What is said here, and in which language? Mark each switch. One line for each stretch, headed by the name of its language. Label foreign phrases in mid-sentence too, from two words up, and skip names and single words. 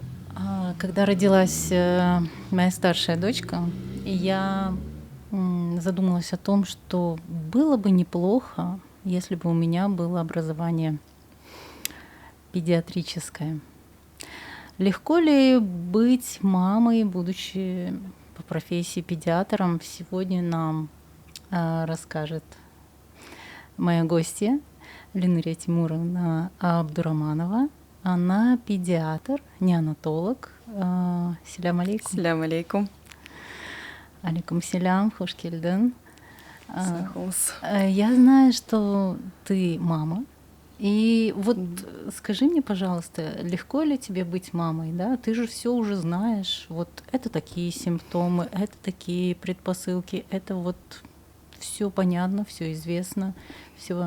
Russian: Когда родилась моя старшая дочка, я задумалась о том, что было бы неплохо, если бы у меня было образование педиатрическое. Легко ли быть мамой, будучи по профессии педиатром, сегодня нам расскажет моя гостья Ленурия Тимуровна Абдураманова. Она педиатр, неонатолог.
Arabic: سلام عليكم. سلام عليكم. عليكم سلام,
Crimean Tatar: хош келдин.
Russian: Я знаю, что ты мама. И вот скажи мне, пожалуйста, легко ли тебе быть мамой, да? Ты же все уже знаешь. Вот это такие симптомы, это такие предпосылки, это вот все понятно, все известно, все.